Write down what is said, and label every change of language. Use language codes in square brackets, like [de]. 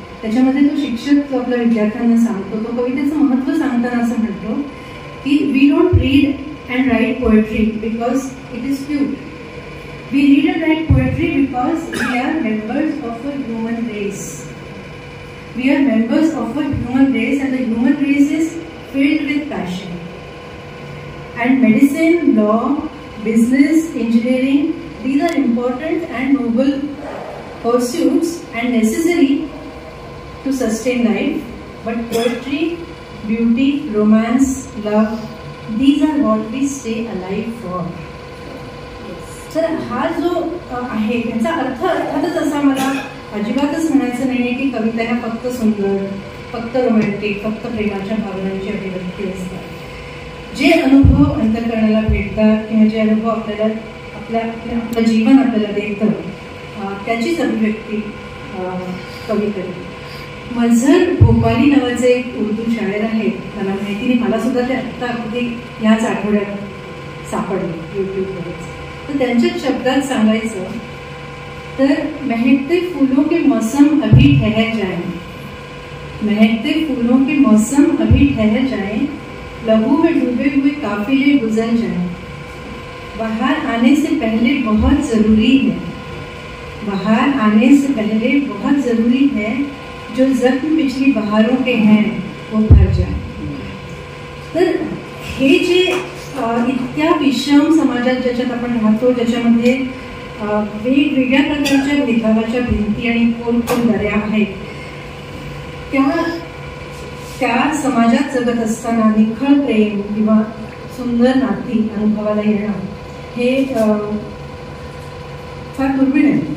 [mr] त्याच्यामध्ये तो शिक्षक जो आपल्या विद्यार्थ्यांना सांगतो, तो कवितेचं महत्त्व सांगताना असं म्हणतो की [en] We don't read and write poetry because it is cute. We read and write poetry because we are members of a human race. We are members of a human race and the human race is filled with passion. And medicine, law, business, engineering, these are important and noble pursuits and necessary to sustain life. But poetry, beauty, romance, love, these are what we stay alive for. [mr] तर हा जो आहे याचा अर्थ अर्थातच असा मला अजिबातच म्हणायचं नाही आहे की कविता ह्या फक्त सुंदर, फक्त रोमॅन्टिक, फक्त प्रेमाच्या भावनांची अभिव्यक्ती असतात. जे अनुभव अंतःकरणाला भेटतात किंवा जे अनुभव आपल्याला आपलं जीवन आपल्याला देतं त्याचीच अभिव्यक्ती कवी करते. मझहर भोपाली नावाचे एक उर्दू शायर आहेत, मला माहिती नाही, मला सुद्धा ते आत्ता अगदी ह्याच आठवड्यात सापडले यूट्यूबवरच. तर त्यांच्याच शब्दात सांगायचं तर [hi] महकते फूलों के मौसम अभी ठहर जाए, महकते फूलों के मौसम अभी ठहर जाए, लहू में डूबे हुए काफिले गुजर जाए. बाहर आने से पहले बहुत ज़रूरी है, बाहर आने से पहले बहुत ज़रूरी है, जो जख्म पिछली बहारों के हैं वो भर जाए. [mr] तर हे जे इतक्या विषम समाजात ज्याच्यात आपण राहतो, ज्याच्यामध्ये वेगवेगळ्या प्रकारच्या भेदभावाच्या भिंती आणि खोल दऱ्या आहेत, त्या समाजात जगत असताना निखळ प्रेम किंवा सुंदर नाती अनुभवाला येणं हे फार दुर्मिळ आहे.